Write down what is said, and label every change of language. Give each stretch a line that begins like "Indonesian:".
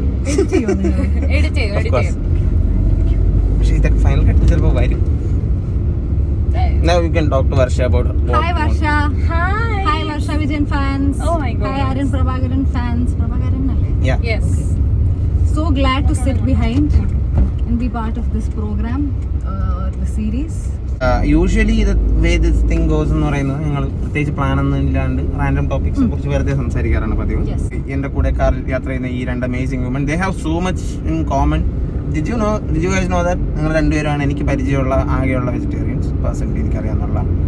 Malayalam: Edit ചെയ്യോ നിങ്ങൾ? Edit ചെയ്യും. പക്ഷേ ഇതൊക്കെ ഫൈനൽ കട്ട് ചിലപ്പോൾ വരും.
English: Now you can talk to Varsha about Hi Varsha. Hi. Hi Varsha Vijayan fans. Oh my God. Hi Aryan Prabhakaran fans. Prabhakaran alle. Yeah. Yes. So glad to sit behind and be part of this program, the series.
Malayalam: Usually ഇത്
English: way this thing goes
Malayalam: എന്ന് പറയുന്നത്, ഞങ്ങൾ പ്രത്യേകിച്ച് plan ഒന്നും ഇല്ലാണ്ട് random ടോപ്പിക്സിനെ കുറിച്ച് വെറുതെ സംസാരിക്കാറാണ് പതിവ്.
English: Yes.
Malayalam: എന്റെ കൂടെ കാറിൽ യാത്ര ചെയ്യുന്ന ഈ രണ്ട് amazing woman,
English: They have so much in common. Did you guys know that
Malayalam: നിങ്ങൾ രണ്ടുപേരാണ് എനിക്ക് പരിചയമുള്ള ആകെയുള്ള വെജിറ്റേറിയൻസ് പേഴ്സണലി എനിക്കറിയാവുന്ന.